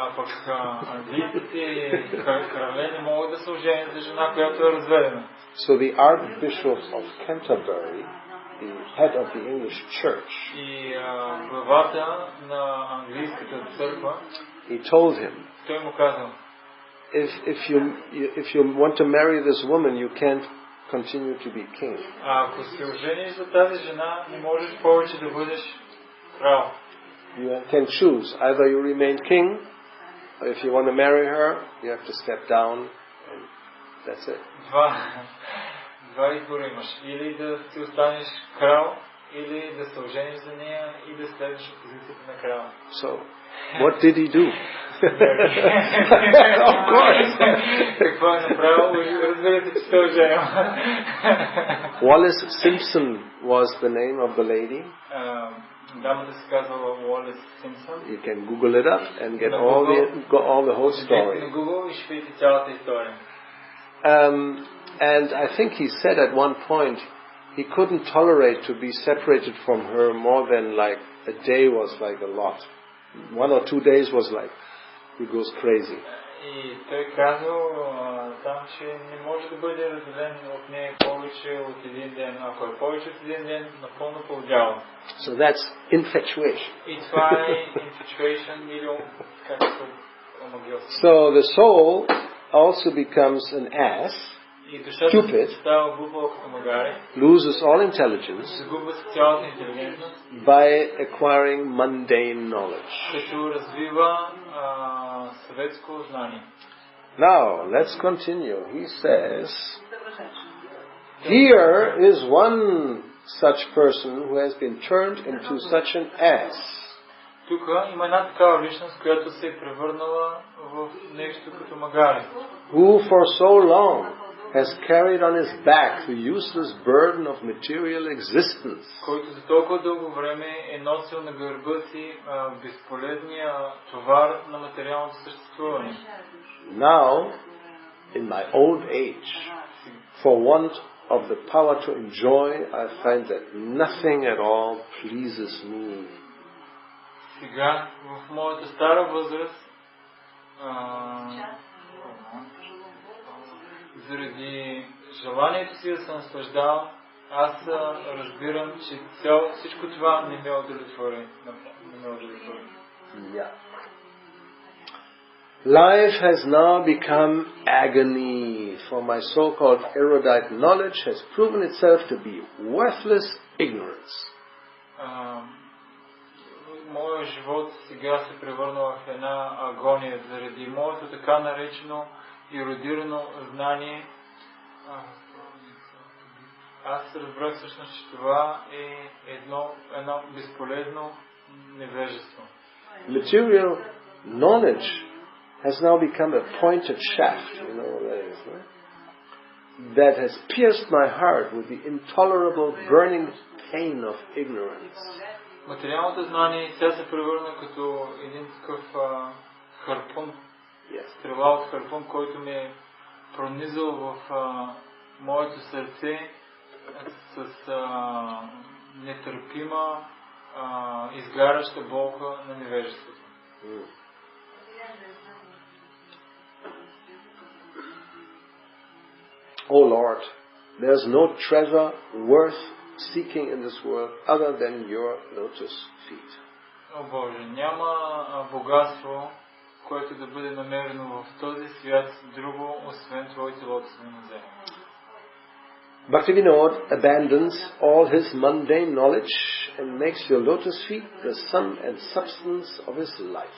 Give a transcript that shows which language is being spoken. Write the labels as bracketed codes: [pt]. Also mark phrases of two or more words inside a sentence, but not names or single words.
[en] So the Archbishop of Canterbury, the head of the English church, he told him, if you want to marry this woman, you can't continue to be king. You can choose. Either you remain king, or if you want to marry her, you have to step down, and that's it. [bg] Два избора имаш. Или да си останеш крал, или да се ожениш за нея и да следваш позицията на крала. [en] So, what did he do? Of course. [bg] Какво е направил? Разбира се, че се оженил. [en] Wallace Simpson was the name of the lady. [bg] Дамата се казвала Wallace Simpson. [en] You can Google it up and get all the whole story. [bg] На Google и ще видите цялата история. [en] And I think he said at one point he couldn't tolerate to be separated from her more than like a day was like a lot. 1 or 2 days was like, he goes crazy. [bg] И той казал там, че не може да бъде разделен от нея повече от един ден. Ако е повече от един ден, напълно повдява. [en] So that's infatuation. [bg] И това е infatuation или както омагиоса. [en] So the soul also becomes an ass, stupid, loses all intelligence by acquiring mundane knowledge. Now, let's continue. He says, here is one such person who has been turned into such an ass. [bg] Тук има една такава личност, която се е превърнала в нещо като магаре. [en] Who for so long has carried on his back the useless burden of material existence. [bg] Който за толкова дълго време е носил на гърба си безполезния товар на материалното съществуване. [en] Now, in my old age, for want of the power to enjoy, I find that nothing at all pleases me. [bg] Сега, в моята стара възраст, заради желанието си да се наслаждавам, аз разбирам, че всичко това не ме удовлетвори. [en] Yeah. Life has now become agony, for my so-called erudite knowledge has proven itself to be worthless ignorance. [bg] Моят живот сега се превърна в една агония заради моето така наречено ерудирано знание, Аз разбрах всъщност, че това е едно безполезно невежество. [en] Material knowledge has now become a pointed shaft, you know what that is, right? That has pierced my heart with the intolerable burning pain of ignorance. [bg] Материалното знание сега се превърна като един такъв харпун, стрела от харпун, който ме е пронизал в моето сърце с нетърпима, изгаряща болка на невежеството. [en] Oh Lord, there's no treasure worth seeking in this world other than your lotus feet. [bg] О Боже, няма богатство, което да бъде намерено в този свят друго, освен Твоите лотосни нозе. [en] Bhaktivinoda abandons all his mundane knowledge and makes your lotus feet the sum and substance of his life.